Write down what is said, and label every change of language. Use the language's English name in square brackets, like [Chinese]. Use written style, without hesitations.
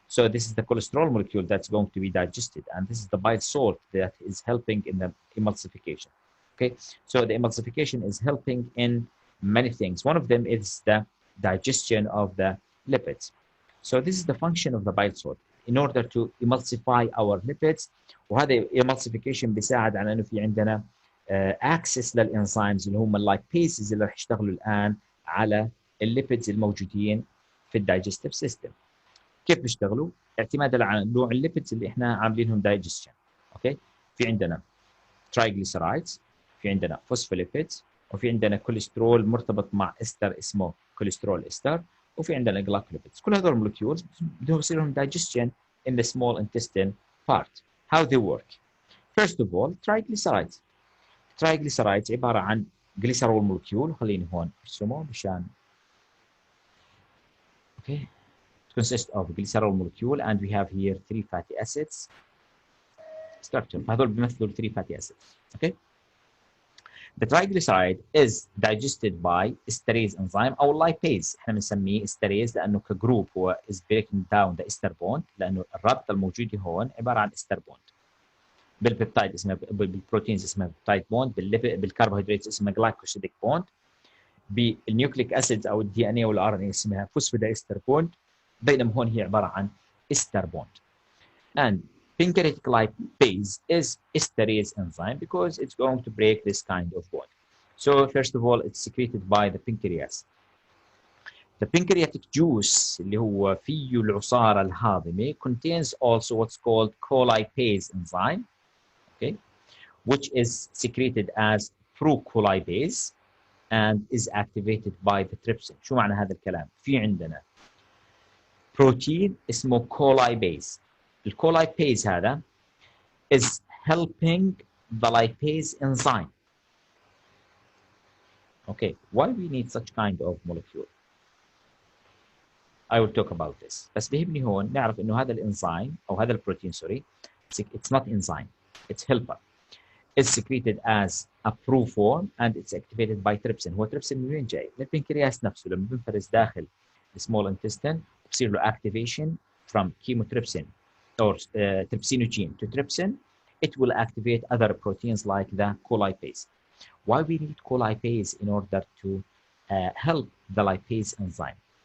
[English] So this is the cholesterol molecule that's going to be digested and this is the bile salt that is helping in the emulsification. Okay, so the emulsification is helping in many things. One of them is the digestion of the lipids. So this is the function of the bile salt in order to emulsify our lipids. [Arabic] وهذا emulsification بيساعد على انه في عندنا access للانزيمز اللي هم اللايبيسز اللي راح يشتغلوا الان على الليبيدز الموجودين في الدايجستيف سيستم. كيف بيشتغلوا؟ اعتمادا على نوع الليبيدز اللي احنا عاملينهم دايجستشن. اوكي؟ في عندنا triglycerides، في عندنا فوسفوليبيدز، وفي عندنا كوليسترول مرتبط مع استر اسمه كوليسترول استر، وفي عندنا جلايكوليبيدز. كل هذول المولكيولز بدهم يصير لهم digestion [English] in the small intestine part. How they work? First of all, triglycerides. Triglycerides عبارة عن glycerol molecule. [Arabic] خليني هون ارسمه مشان okay. [English] It consists of glycerol molecule and we have here 3 fatty acids structure. [Arabic] هذول بيمثلوا 3 fatty acids. [English] Okay. The triglyceride is digested by esterase enzyme أو lipase. [Arabic] احنا بنسميه esterase لأنه كجروب هو [English] is breaking down the ester bond [Arabic] لأنه الرابطة الموجودة هون عبارة عن ester bond. بالبيبتايد اسمها بالبروتينز اسمها بيبتايد بوند، بالكربوهيدرات اسمها جلايكوسيديك بوند، بالنيوكليك اسيدز او الدي ان اي والار ان اي اسمها فوسفودايستر بوند، بينما هون هي عباره عن استر بوند. [English] And pancreatic lipase is esterase enzyme because it's going to break this kind of bond. So first of all it's secreted by the pancreas. The pancreatic juice [Arabic] اللي هو فيه العصارة الهاضمة [English] contains also what's called colipase enzyme, okay, which is secreted as procolipase and is activated by the trypsin. [Arabic] شو معنى هذا الكلام؟ في عندنا بروتين اسمه colipase. الcolipase هذا is [English] helping the lipase enzyme. Okay, why we need such kind of molecule? I will talk about this. [Arabic] بس بيهمني هون نعرف انه هذا الانزيم او هذا البروتين سوري [English] it's not enzyme, it's helper. It's secreted as a proof form and it's activated by trypsin. [Arabic] هو trypsin من وين جاي؟ من البنكرياس نفسه لما بينفرز داخل small intestine بصير له activation [English] from chemotrypsin or trypsinogen to trypsin. It will activate other proteins like the colipase. Why we need colipase in order to help the lipase enzyme?